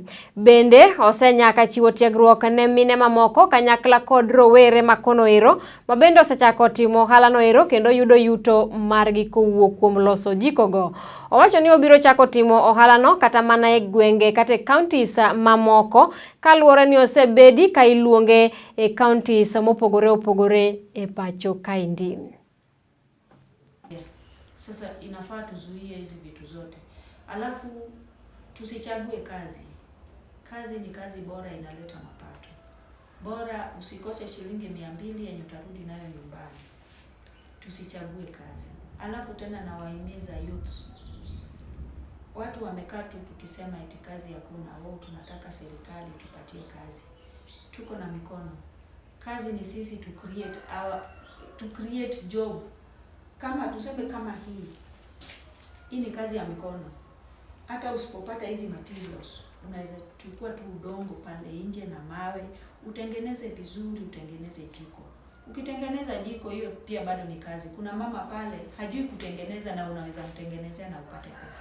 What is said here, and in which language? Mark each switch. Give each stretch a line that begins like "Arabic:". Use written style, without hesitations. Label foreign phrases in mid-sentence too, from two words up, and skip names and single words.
Luo (Kenya and Tanzania): Bende osenyaka chiwo tiegruok ne mine mamoko kanyakla kod rowere makono ero ma bende osechako timo ohala no ero kendo yudo yuto margi kowuok kuom loso jiko go. Owacho ni obiro chako timo ohala no kata mana e gwenge kata e counties mamoko kaluwore ni osebedi ka iluonge e counties mopogore opogore e pacho kaendi.
Swahili: Sasa inafaa tuzuie hizi vitu zote. Alafu tusichague kazi. Kazi ni kazi bora, inaleta mapato. Bora usikose shilingi 200 yenye utarudi nayo nyumbani. Tusichague kazi. Alafu tena nawahimiza youths. Watu wamekaa tu tukisema eti kazi hakuna, wao tunataka serikali tupatie kazi. Tuko na mikono. Kazi ni sisi
English: to create job.
Swahili: Kama tuseme kama hii ni kazi ya mikono. Hata usipopata hizi materials, unaweza chukua tu udongo pale nje na mawe, utengeneze vizuri, utengeneze jiko. Ukitengeneza jiko hiyo pia bado ni kazi. Kuna mama pale hajui kutengeneza na unaweza mtengenezea na upate pesa.